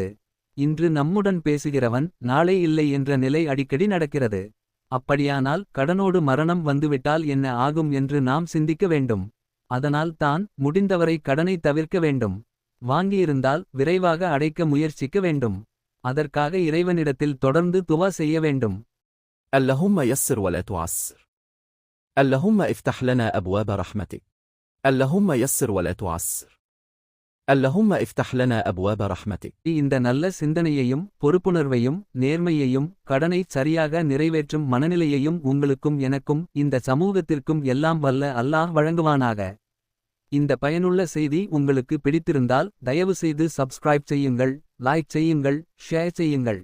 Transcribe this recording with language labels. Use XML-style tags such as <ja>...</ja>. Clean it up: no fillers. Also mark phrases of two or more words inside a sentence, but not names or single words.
<ta>இன்று நம்முடன் பேசுகிறவன் நாளை இல்லை என்ற நிலை அடிக்கடி நடக்கிறது. அப்படியானால் கடனோடு மரணம் வந்துவிட்டால் என்ன ஆகும் என்று நாம் சிந்திக்க வேண்டும். அதனால் தான் முடிந்தவரை கடனை தவிர்க்க வேண்டும். வாங்கியிருந்தால் விரைவாக அடைக்க முயற்சிக்க வேண்டும். அதற்காக இறைவனிடத்தில் தொடர்ந்து துவா செய்ய வேண்டும்.</ta> <ar>اللهم يسر ولا تعسر. اللهم افتح لنا أبواب رحمتك. اللهم يسر ولا تعسر. اللهم افتح لنا أبواب رحمتك.</ar> <ta>இந்த நல்ல சிந்தனையையும் பொறுப்புணர்வையும் நேர்மையையும் கடனை சரியாக நிறைவேற்றும் மனநிலையையும் உங்களுக்கும் எனக்கும் இந்த சமூகத்திற்கும் எல்லாம் வல்ல அல்லாஹ் வழங்குவானாக. இந்த பயனுள்ள செய்தி உங்களுக்கு பிடித்திருந்தால் தயவுசெய்து சப்ஸ்கிரைப் செய்யுங்கள், லைக் செய்யுங்கள், ஷேர் செய்யுங்கள்.</ta>